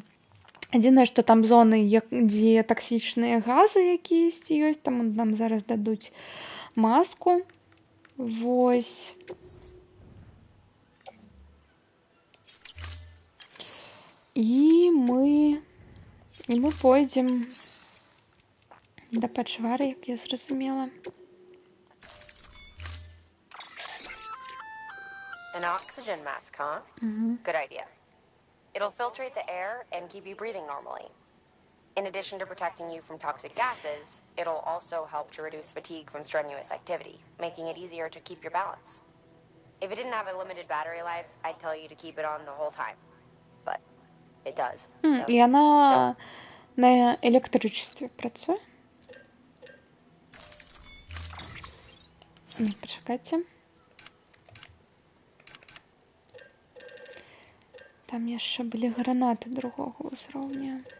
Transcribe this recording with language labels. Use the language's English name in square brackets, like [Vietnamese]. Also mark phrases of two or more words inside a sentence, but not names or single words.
[Belarusian] Адзінае, што там зоны, дзе таксічныя газы якіясьці ёсць, там нам зараз дадуць маску. Вось. І мы пойдзем да пачвары, як я зразумела. [English] An oxygen mask, huh? Good idea. It'll filtrate the air and keep you breathing normally. In addition to protecting you from toxic gases, it'll also help to reduce fatigue from strenuous activity, making it easier to keep your balance. If it didn't have a limited battery life, I'd tell you to keep it on the whole time. But it does. [Belarusian] І яна на электрычестве працуе? Пачакайце. Там яшчэ былі гранаты другого ўзроўня.